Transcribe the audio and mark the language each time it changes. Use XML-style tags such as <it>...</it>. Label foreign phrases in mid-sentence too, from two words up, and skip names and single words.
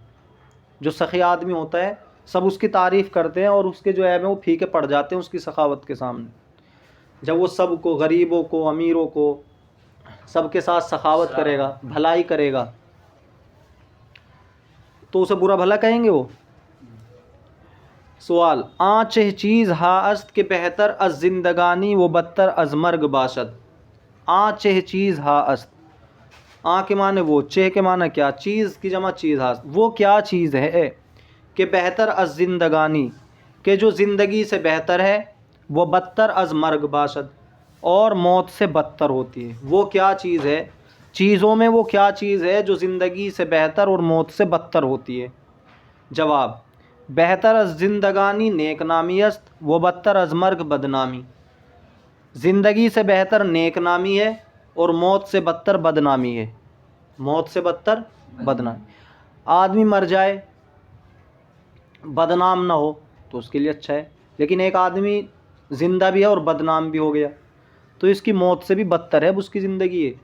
<ur>جو سخی آدمی ہوتا ہے سب اس کی تعریف کرتے ہیں اور اس کے جو عیب ہیں وہ پھیکے پڑ جاتے ہیں اس کی سخاوت کے سامنے۔ جب وہ سب کو، غریبوں کو، امیروں کو، سب کے ساتھ سخاوت کرے گا، بھلائی کرے گا، تو اسے برا بھلا کہیں گے وہ؟</ur> <fa>سوال، آں چہ چیز ہا است کہ بہتر از زندگانی و بدتر از مرگ باشد؟ آں چہ چیز ہا است،</fa> <ur>آں کے معنی وہ، چہ کے معنی کیا، چیز کی جمع</ur> <fa>چیز ہا،</fa> <ur>وہ کیا چیز ہے کہ</ur> <fa>بہتر از زندگانی،</fa> <ur>کہ جو زندگی سے بہتر ہے، وہ</ur> <fa>بدتر از مرگ باشد،</fa> <ur>اور موت سے بدتر ہوتی ہے۔ وہ کیا چیز ہے، چیزوں میں وہ کیا چیز ہے جو زندگی سے بہتر اور موت سے بدتر ہوتی ہے؟</ur> <fa>جواب، بہتر از زندگانی نیک نامی است و بدتر از مرگ بدنامی۔</fa> <ur>زندگی سے بہتر نیک نامی ہے اور موت سے بدتر بدنامی ہے، موت سے بدتر بدنامی۔ آدمی مر جائے بدنام نہ ہو تو اس کے لیے اچھا ہے، لیکن ایک آدمی زندہ بھی ہے اور بدنام بھی ہو گیا تو اس کی موت سے بھی بدتر ہے، اب اس کی زندگی ہے۔</ur>